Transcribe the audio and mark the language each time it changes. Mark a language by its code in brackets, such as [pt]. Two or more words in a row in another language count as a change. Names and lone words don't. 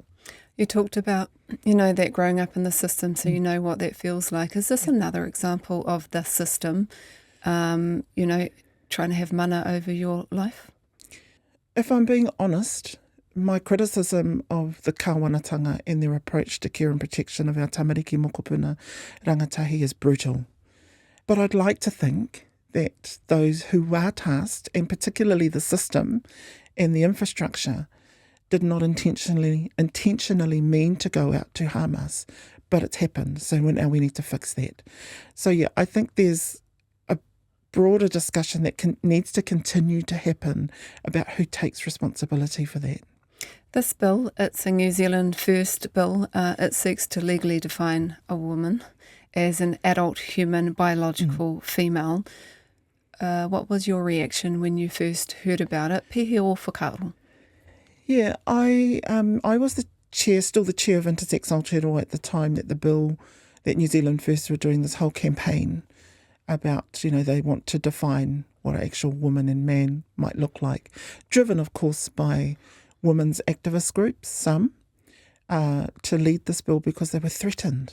[en] You talked about, that growing up in the system, so you know what that feels like. Is this another example of the system, trying to have mana over your life? If I'm being honest, my criticism of the kāwanatanga and their approach to care and protection of our [mi] tamariki mokopuna rangatahi [en] is brutal. But I'd like to think that those who are tasked, and particularly the system and the infrastructure, did not intentionally mean to go out to harm us, but it's happened. So now we need to fix that. So yeah, I think there's a broader discussion that needs to continue to happen about who takes responsibility for that. This bill, it's a New Zealand First bill. It seeks to legally define a woman as an adult human biological female. What was your reaction when you first heard about it? [mi] Pehe o whakaaro? [en] Yeah, I was still the chair of Intersex Aotearoa at the time that that New Zealand First were doing this whole campaign about, they want to define what an actual woman and man might look like, driven, of course, by women's activist groups, some, to lead this bill because they were threatened.